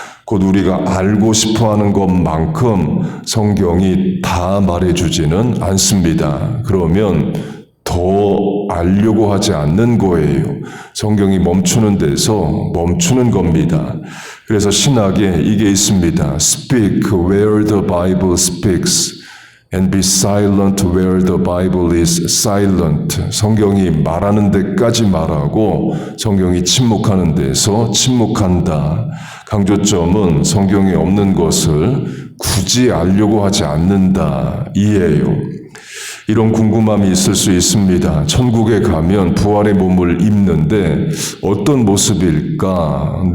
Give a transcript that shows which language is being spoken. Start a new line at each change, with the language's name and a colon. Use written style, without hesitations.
Korean: 곧 우리가 알고 싶어하는 것만큼 성경이 다 말해주지는 않습니다. 그러면 더 알려고 하지 않는 거예요. 성경이 멈추는 데서 멈추는 겁니다. 그래서 신학에 이게 있습니다.
English: Speak where the Bible speaks and be silent where the Bible is silent.
Korean: 성경이 말하는 데까지 말하고 성경이 침묵하는 데서 침묵한다. 강조점은 성경에 없는 것을 굳이 알려고 하지 않는다. 이에요. 이런 궁금함이 있을 수 있습니다. 천국에 가면 부활의 몸을 입는데 어떤 모습일까?